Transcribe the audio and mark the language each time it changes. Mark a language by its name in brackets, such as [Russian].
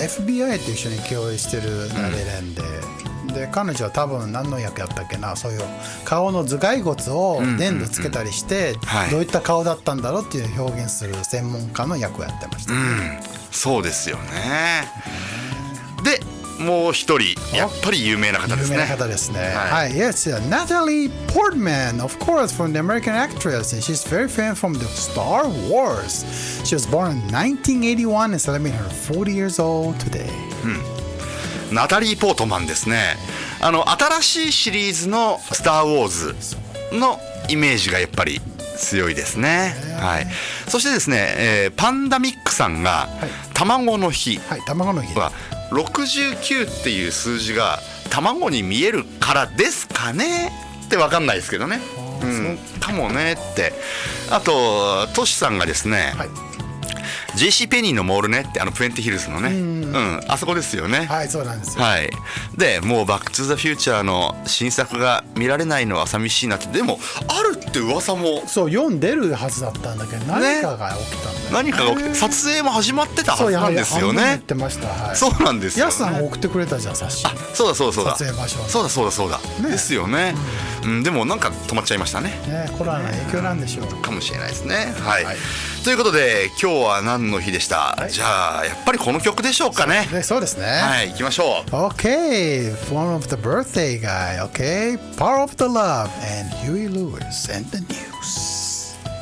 [Japanese] FBI と一緒に共演してるナレレンで、で彼女は多分何の役やったっけな、そういう顔の頭蓋骨を粘土つけたりして、どういった顔だったんだろうっていう表現する専門家の役をやってました、そうですよね。でもう一人やっぱり有名な方ですね。有名な方ですね。はい。 [English] Yes, Natalie Portman, of course, from the American actress, and she's very famous from the Star Wars. She was born in 1981 and celebrating her 40 years old today. [Japanese] ナタリー・ポートマンですね。新しいシリーズのスター・ウォーズのイメージがやっぱり強いですね。はい。そしてですね、パンダミックさんが卵の日は69っていう数字が卵に見えるからですかねって分かんないですけどね、かもねって。あとトシさんがですね、JC ペニーのモールねって、プエンティヒルズのね、あそこですよね。はい、そうなんですよ。はい。でもうバックトゥザフューチャーの新作が見られないのは寂しいなって。でもあるって噂もそう読んでるはずだったんだけど、何かが起きたんだよ、何かが起きて、撮影も始まってたはずなんですよね。言ってました。はい、そうなんですよ、ね。ヤスさんが送ってくれたじゃん、冊子。そうだ撮影場所。そうだ、ですよね。でもなんか止まっちゃいましたね。コロナの影響なんでしょう。かもしれないですね。はい。ということで今日は何の日でした、じゃあやっぱりこの曲でしょうかね。そうですね。はい、行きましょう。 [English] Okay, one of the birthday guy. Okay, Power of the Love and Huey Lewis and the News.